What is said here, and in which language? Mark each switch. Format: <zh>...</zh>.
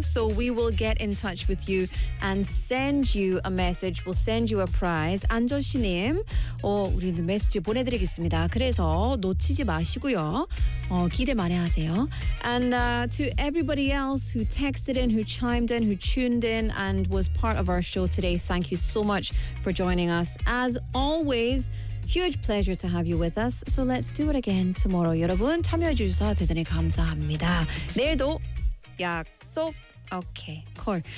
<en>So we will get in touch with you and send you a message. We'll send you a prize.</en> <ko>안조씨님, 우리는 메시지 보내드리겠습니다. 그래서 놓치지 마시고요. 기대 많이 하세요.</ko> <en>And to everybody else who texted in, who chimed in, who tuned in and was part of our show today, thank you so much for joining us. As always, huge pleasure to have you with us. So let's do it again tomorrow.</en> <ko>여러분, 참여해 주셔서 대단히 감사합니다. 내일도 약속!</ko> <en>Okay, cool.</en>